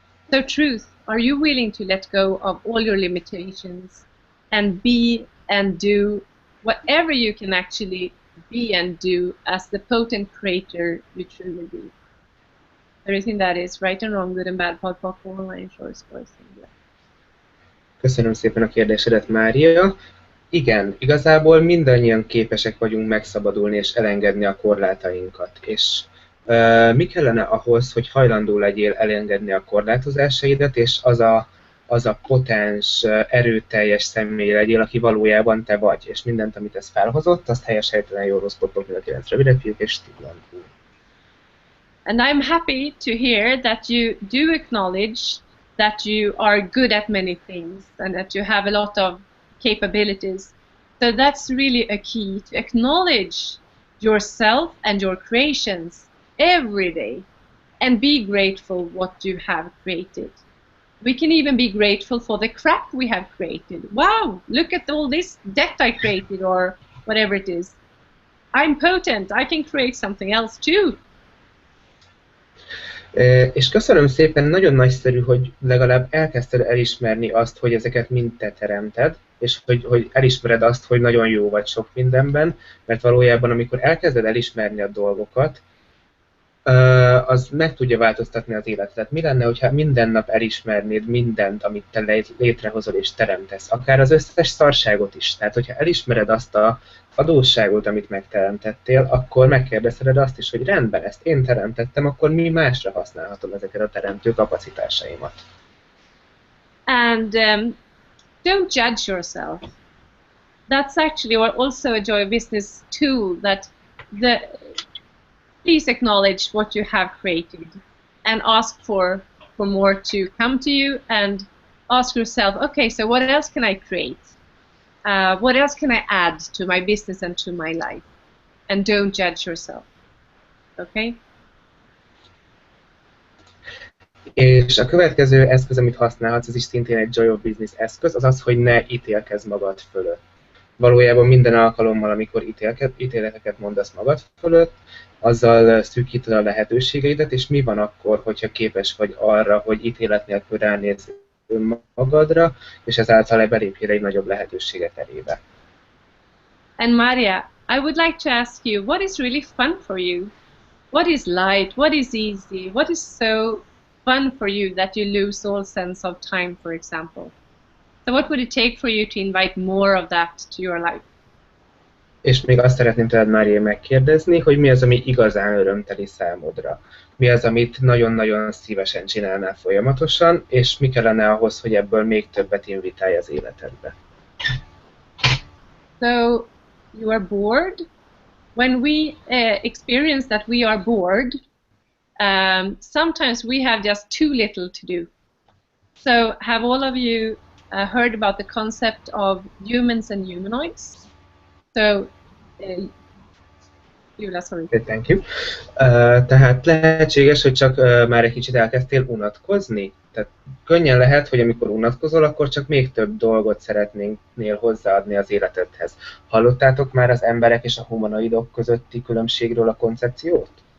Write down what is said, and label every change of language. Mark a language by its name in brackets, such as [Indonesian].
[English] So truth, are you willing to let go of all your limitations and be and do whatever you can actually be and do as the potent creator you truly be? Everything that is right and wrong, good and bad, pod, pop, online, short, sports, and [Hungarian] Köszönöm szépen a kérdésedet, Mária. Igen, igazából mindannyian képesek vagyunk megszabadulni és elengedni a korlátainkat. És mi kellene ahhoz, hogy hajlandó legyél elengedni a korlátozásaidat, és az a potens, erőteljes személy legyél, aki valójában te vagy, és mindent, amit ez felhozott, azt helyes, helytelen, jó, rossz, potlok, mind a 9 rövidebb fiúk és Stiglandú. [English] And I'm happy to hear that you do acknowledge that you are good at many things and that you have a lot of capabilities. So that's really a key, to acknowledge yourself and your creations every day and be grateful what you have created. We can even be grateful for the crap we have created. Wow, look at all this debt I created, or whatever it is. I'm potent, I can create something else too. [Hungarian] És köszönöm szépen, nagyon nagyszerű, hogy legalább elkezdted elismerni azt, hogy ezeket mind te teremted, és hogy elismered azt, hogy nagyon jó vagy sok mindenben, mert valójában amikor elkezded elismerni a dolgokat, az meg tudja változtatni az életedet. Mi lenne, hogyha minden nap elismernéd mindent, amit te létrehozol és teremtesz, akár az összes szarságot is. Tehát, hogyha elismered azt a adósságot, amit megteremtettél, akkor megkérdezheted azt is, hogy rendben, ezt én teremtettem, akkor mi másra használhatom ezeket a teremtő kapacitásaimat. [English] And don't judge yourself. That's actually also a Joy Business tool, that please acknowledge what you have created and ask for more to come to you, and ask yourself, okay, so what else can I create? What else can I add to my business and to my life? And don't judge yourself. Okay? [Hungarian] És a következő eszköz, amit használhatsz, ez is szintén egy Joy of Business eszköz, az az, hogy ne ítélkezz magad fölött. Valójában minden alkalommal, amikor ítéleteket mondasz magad fölött, azzal szűkíted a lehetőségeidet, és mi van akkor, hogyha képes vagy arra, hogy ítélet nélkül ránézz önmagadra, és ezáltal belépjél egy nagyobb lehetőséget elébe. [English] And Maria, I would like to ask you, what is really fun for you? What is light? What is easy? What is so fun for you that you lose all sense of time, for example? So what would it take for you to invite more of that to your life? [Hungarian] És még azt szeretném tőled, Mária, megkérdezni, hogy mi az, ami igazán örömteli számodra? Mi az, amit nagyon-nagyon szívesen csinálnál folyamatosan, és mi kellene ahhoz, hogy ebből még többet invitálj az életedbe? [English] So, you are bored. When we experience that we are bored, sometimes we have just too little to do. So, have all of you heard about the concept of humans and humanoids? So, Jula, sorry. Thank you. [Hungarian] Tehát lehetséges, hogy csak már egy kicsit elkezdtél unatkozni? Tehát könnyen lehet, hogy amikor unatkozol, akkor csak még több dolgot szeretnél hozzáadni az életedhez. Hallottátok már az emberek és a humanoidok közötti különbségről a koncepciót?